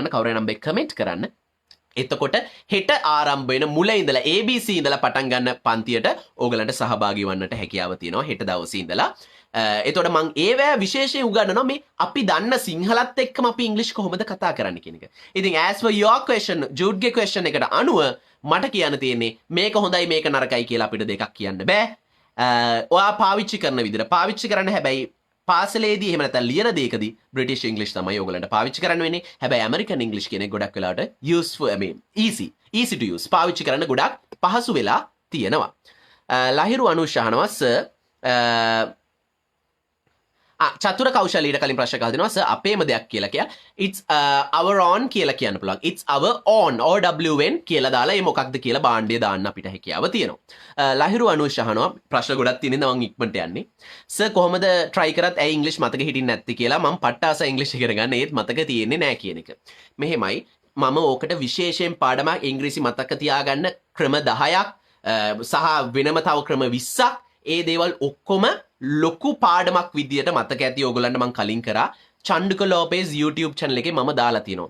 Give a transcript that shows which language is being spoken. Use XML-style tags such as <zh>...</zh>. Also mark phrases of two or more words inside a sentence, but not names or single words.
<si>කවුරු නම්බර් එක කමෙන්ට් කරන්න. එතකොට හෙට ආරම්භ වෙන මුල ඉඳලා ABC ඉඳලා පටන් ගන්න පන්තියට ඕගලන්ට සහභාගී වන්නට හැකියාව තියෙනවා හෙට දවසේ ඉඳලා. එතකොට මම ඒවැ විශේෂයෙන් උගන්වනවා මේ අපි දන්න සිංහලත් එක්කම අපි ඉංග්‍රීසි කොහොමද කතා කරන්න කියන එක. ඉතින්</si> <en>as for your question</en> <si>ජූඩ්ගේ question එකට අනුව මට කියන්න තියෙන්නේ මේක හොඳයි මේක නරකයි කියලා අපිට දෙකක් කියන්න බෑ. ඔයා පාවිච්චි කරන විදිහට පාවිච්චි කරන්න හැබැයි පාසලේදී එහෙම නැත්නම් ලියන දෙයකදී බ්‍රිටිෂ් ඉංග්‍රීසි තමයි ඔයගලන්ට පාවිච්චි කරන්න වෙන්නේ. හැබැයි ඇමරිකන් ඉංග්‍රීසි කියන එක ගොඩක් වෙලාවට</si> <en>useful I mean easy to use</en> <si>පාවිච්චි කරන්න ගොඩක් පහසු වෙලා තියෙනවා. ලහිරු අනුෂ අහනවා සර් චතුර කෞශලීට කලින් ප්‍රශ්න අහලා දෙනවා සර් අපේම දෙයක් කියලා කියලා</si> <en>it's our own</en> <si>කියලා කියන්න පුළුවන්</si> <en>it's our own OWN</en> <si>කියලා දාලා ඒ මොකක්ද කියලා බාණ්ඩය දාන්න අපිට හැකියාව තියෙනවා. ලහිරු අනුෂ අහනවා ප්‍රශ්න ගොඩක් තියෙන ඉඳන් මම ඉක්මනට යන්නේ සර් කොහොමද try කරත් ඇයි ඉංග්‍රීසි මතක හිටින්නේ නැත්තේ කියලා මම පට්ටාස ඉංග්‍රීසි ඉගෙන ගන්න ඒත් මතක තියෙන්නේ නැහැ කියන එක. මෙහෙමයි මම ඕකට විශේෂයෙන් පාඩමක් ඉංග්‍රීසි මතක තියාගන්න ක්‍රම 10ක් සහ වෙනම තව ක්‍රම 20ක් ඒ දේවල් ඔක්කොම ලොකු පාඩමක් විදියට මතක ඇති ඕගොල්ලන්ට මම කලින් කරා චන්ඩුක ලෝපේස් YouTube channel එකේ මම දාලා තියෙනවා.</si>